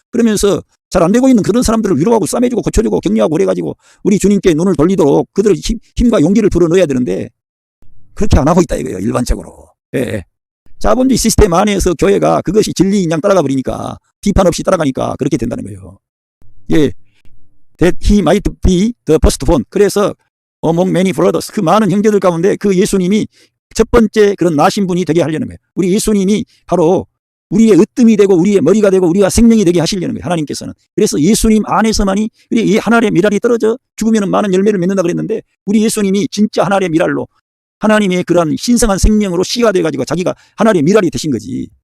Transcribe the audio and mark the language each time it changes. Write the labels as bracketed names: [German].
[Korean] 그러면서 잘 안 되고 있는 그런 사람들을 위로하고 싸매주고 고쳐주고 격려하고 그래가지고 우리 주님께 눈을 돌리도록 그들의 힘과 용기를 불어넣어야 되는데, 그렇게 안 하고 있다 이거예요, 일반적으로. 예. 자본주의 시스템 안에서 교회가 그것이 진리인 양 따라가 버리니까, 비판 없이 따라가니까 그렇게 된다는 거예요. 예. [English] That he might be the firstborn. [Korean] 그래서 [English] among many brothers, [Korean] 그 많은 형제들 가운데 그 예수님이 첫 번째 그런 나신 분이 되게 하려는 거예요. 우리 예수님이 바로 우리의 으뜸이 되고 우리의 머리가 되고 우리가 생명이 되게 하시려는 거예요, 하나님께서는. 그래서 예수님 안에서만이 이 하나님의 미랄이 떨어져 죽으면 많은 열매를 맺는다 그랬는데, 우리 예수님이 진짜 하나님의 미랄로, 하나님의 그런 신성한 생명으로 씨가 돼가지고 자기가 하나님의 미랄이 되신 거지.